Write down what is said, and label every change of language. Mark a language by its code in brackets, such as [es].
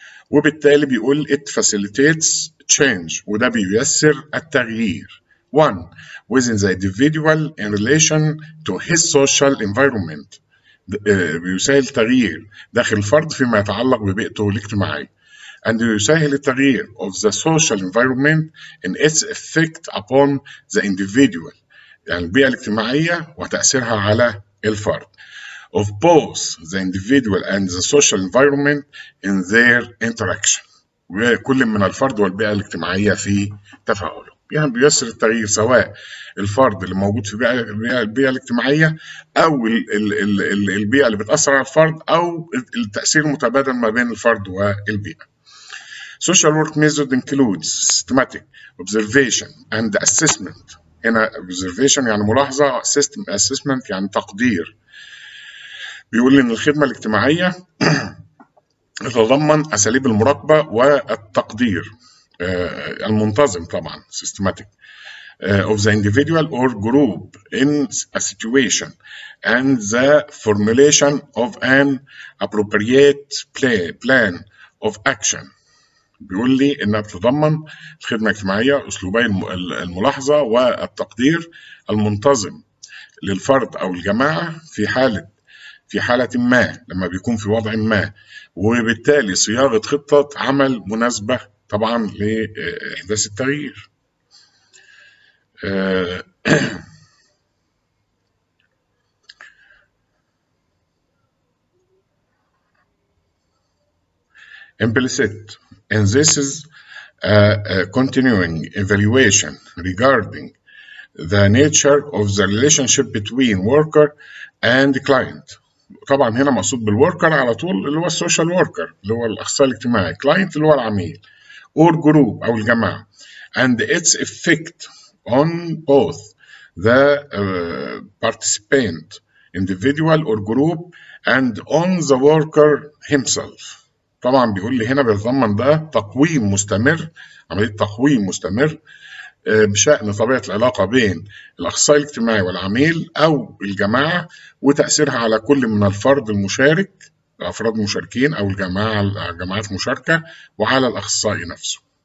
[ar] وبالتالي بيقول [en] it facilitates change [ar] وده بييسر التغيير. 1. [en] Within the individual in relation to his social environment. [ar] بيسهل التغيير داخل الفرد فيما يتعلق ببيئته الاجتماعية. [en] And [ar] يسهل التغيير [en] of the social environment in its effect upon the individual. [ar] يعني البيئة الاجتماعية وتأثيرها على الفرد. [en] Of both the individual and the social environment in their interaction. [ar] وكل من الفرد والبيئة الاجتماعية في تفاعله. يعني بيسر التغيير سواء الفرد اللي موجود في البيئة الاجتماعية أو البيئة اللي بتأثر على الفرد أو التأثير المتبادل ما بين الفرد والبيئة. [en] Social work method includes systematic observation and assessment. [ar] هنا observation يعني ملاحظة، assessment يعني تقدير. بيقول إن الخدمة الاجتماعية تتضمن أساليب المراقبة والتقدير المنتظم طبعا [en] systematic of the individual or group in a situation and the formulation of an appropriate plan of action. [ar] بيقول لي إنها بتتضمن الخدمة الاجتماعية أسلوبي الملاحظة والتقدير المنتظم للفرد أو الجماعة في حالة ما لما بيكون في وضع ما، وبالتالي صياغة خطة عمل مناسبة طبعا لإحداث التغيير. [en] Implicit. And this is a continuing evaluation regarding the nature of the relationship between worker and client. [ar] طبعا هنا مقصود بالوركر على طول اللي هو السوشيال وركر اللي هو الأخصائي الاجتماعي، client اللي هو العميل، [en] or group [ar] أو الجماعة. [en] And its effect on both the participant, individual or group, and on the worker himself. [ar] طبعا بيقول لي هنا بيتضمن ده تقويم مستمر، عملية تقويم مستمر بشأن طبيعة العلاقة بين الأخصائي الاجتماعي والعميل أو الجماعة وتأثيرها على كل من الفرد المشارك، الأفراد المشاركين أو جماعات مشاركة، وعلى الأخصائي نفسه.